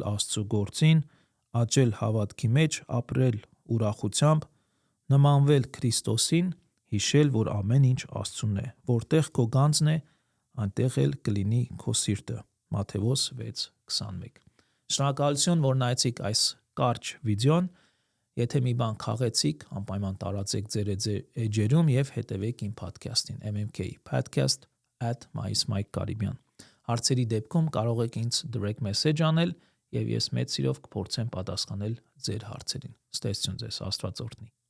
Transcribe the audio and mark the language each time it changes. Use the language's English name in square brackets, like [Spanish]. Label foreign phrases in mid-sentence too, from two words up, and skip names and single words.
[Armenian] Աստծո գործին, աճել հավատքի մեջ, ապրել ուրախությամբ, նմանվել Քրիստոսին, հիշել, որ ամեն ինչ Աստծունն է, որտեղ քո գանձն է, այնտեղ էլ կլինի քո սիրտը։ Մատթեոս 6:21։ Շնորհակալություն, որ նայեցիք այս կարճ վիդեոն։ Եթե մի բան քաղեցիք, անպայման տարածեք ձեր էջերում եւ հետեւեք իմ podcast-ին MMK podcast@myismike.caribbean։ Հարցերի դեպքում կարող եք ինձ [English] direct message [Armenian] անել եւ ես մեծ սիրով կփորձեմ պատասխանել ձեր հարցերին։ Ստեսություն ձեզ, Աստված օրհնի։